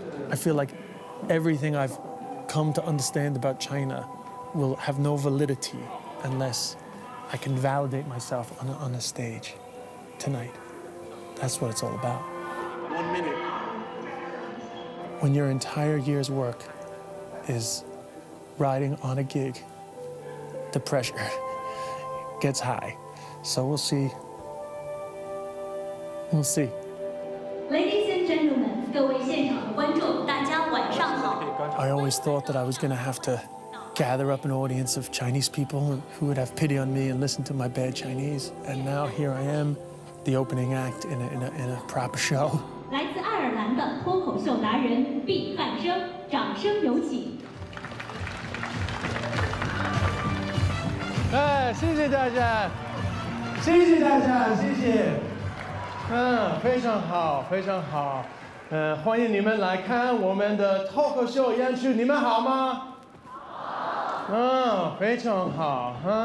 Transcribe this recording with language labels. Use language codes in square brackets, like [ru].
[en] I feel like everything I've come to understand about China will have no validity unless I can validate myself on a stage tonight. That's what it's all about. 1 minute. When your entire year's work is riding on a gig, the pressure gets high. So we'll see We'll see. Ladies and gentlemen, [zh] 各位现场的观众，大家晚上好。 [en] I always thought that I was going to have to gather up an audience of Chinese people who would have pity on me and listen to my bad Chinese. And now here I am, the opening act in a proper show. [zh] 来自爱尔兰的脱口秀达人毕汉生，掌声有请。哎，谢谢大家，谢谢大家，谢谢。非常好，非常好。欢迎你们来看我们的脱口秀演出，你们好吗？好。非常好。